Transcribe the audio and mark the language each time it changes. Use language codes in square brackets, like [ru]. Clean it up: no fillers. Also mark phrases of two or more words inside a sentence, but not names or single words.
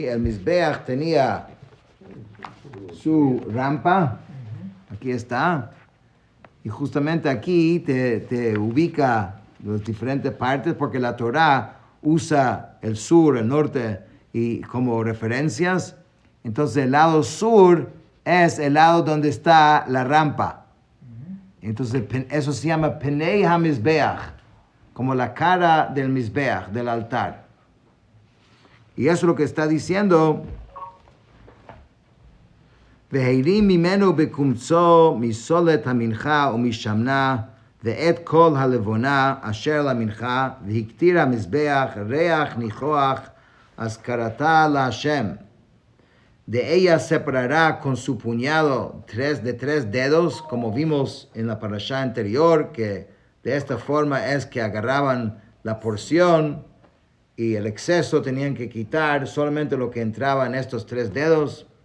[es] El Mizbeach tenía su rampa, aquí está, y justamente aquí te ubica las diferentes partes, porque la Torá usa el sur, el norte, y como referencias. Entonces el lado sur es el lado donde está la rampa. Entonces eso se llama [he] פני המזבח, [es] como la cara del Mizbeach, del altar. Y eso es lo que está diciendo. [he] והרים ממנו בקמצו מסלת המנחה ומשמנה ואת כל הלבונה אשר למנחה והקטירה מזבח ריח ניחח אזכרתה לה. [es] De ella separará con su puñado de 3 dedos, como vimos en la parashá anterior, que de esta forma es que agarraban la porción y el exceso tenían que quitar solamente lo que entraba en estos 3 dedos.